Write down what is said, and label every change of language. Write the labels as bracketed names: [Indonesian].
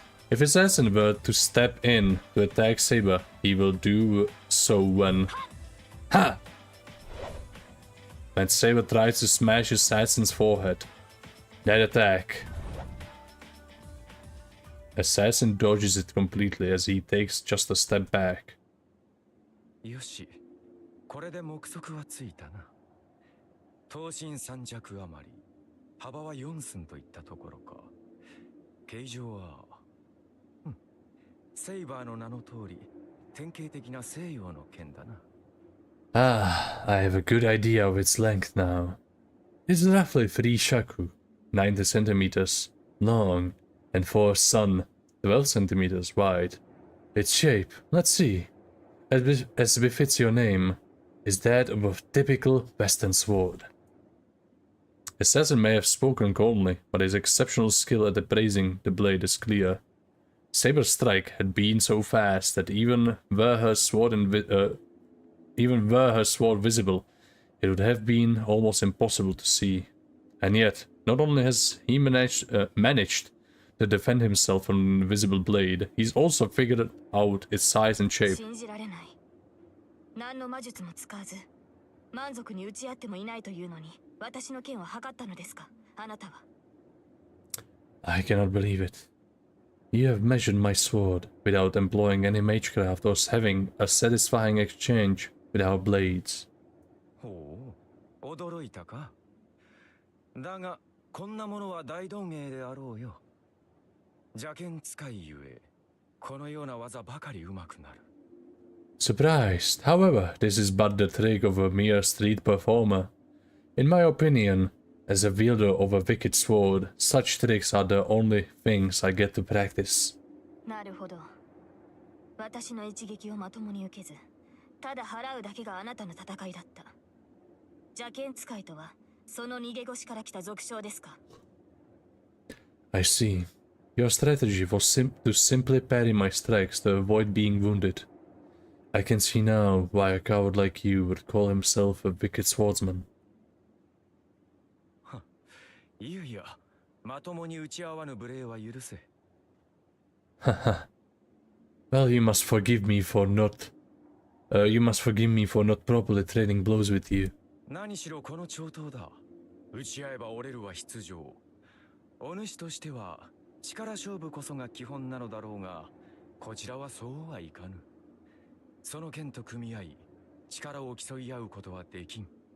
[English] If Assassin were to step in to attack Saber, he will do so when... Ha! When Saber tries to smash Assassin's forehead. That attack. Assassin dodges it completely as he takes just a step back. [Japanese] よし、これで目測はついたな。刀身3尺余り、幅は4寸といったところか。形状は、セイバーの名の通り、典型的な西洋の剣だな。 [English] Ah, I have a good idea of its length now. It's roughly 3 shaku, 90 centimeters long, and for a sun, 12 centimeters wide. Its shape, let's see, as befits your name, is that of a typical Western sword. Assassin may have spoken coldly, but his exceptional skill at appraising the blade is clear. Saber's strike had been so fast that even were her sword visible, it would have been almost impossible to see. And yet, not only has he managed to defend himself from an invisible blade, he's also figured out its size and shape. [Japanese] 信じられない。何の魔術も使わず、満足に打ち合ってもいないというのに、私の剣を測ったのですか、あなたは。 [English] I cannot believe it. You have measured my sword without employing any magecraft or having a satisfying exchange with our blades. [Japanese] ほう、驚いたか。だが、こんなものは大道芸であろうよ。邪剣使いゆえ、このような技ばかり上手くなる。 [English] Surprised, however, this is but the trick of a mere street performer. In my opinion, as a wielder of a wicked sword, such tricks are the only things I get to practice. [Japanese] なるほど。私の一撃をまともに受けず、ただ払うだけがあなたの戦いだった。邪剣使いとは、その逃げ腰から来た俗称ですか。 [English] I see. Your strategy was to simply parry my strikes to avoid being wounded. I can see now why a coward like you would call himself a wicked swordsman. [Japanese] いやいや、まともに打ち合わぬ無礼は許せ。 Haha. [English] Well, you must forgive me for not properly trading blows with you. [Japanese] 何しろこの長刀だ。打ち合えば折れるは必定。お主としては力勝負こそが基本なのだろうが、こちらはそうはいかぬ。その剣と組み合い、力を競い合うことはできん。